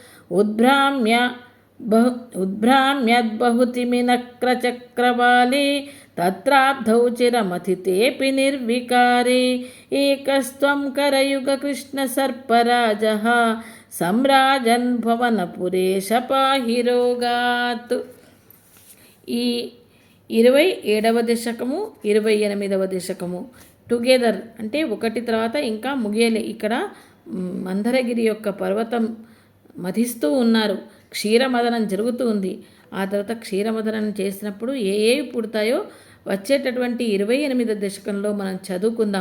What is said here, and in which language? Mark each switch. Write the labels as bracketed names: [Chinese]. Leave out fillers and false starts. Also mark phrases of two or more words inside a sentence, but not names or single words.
[Sanskrit] उद्भ्राम्यद्बहुतिमि नक्रचक्रवाले तत्राब्धौ चिरमथितेऽपि निर्विकारे एकस्त्वं करयुगकृष्णसर्पराजः सम्राजन् भवनपुरेश पाहि रोगात्. [Telugu] ఈ 27వ దశకము 28వ దశకము టుగెదర్ అంటే ఒకటి తర్వాత ఇంకా ముగియలే. ఇక్కడ మందరగిరి యొక్క పర్వతం మధిస్తూ ఉన్నారు, క్షీరమదనం జరుగుతూ ఉంది. ఆ తర్వాత క్షీరమదనం చేసినప్పుడు ఏవి పుడతాయో వచ్చేటటువంటి 28వ దశకంలో మనం చదువుకుందాం.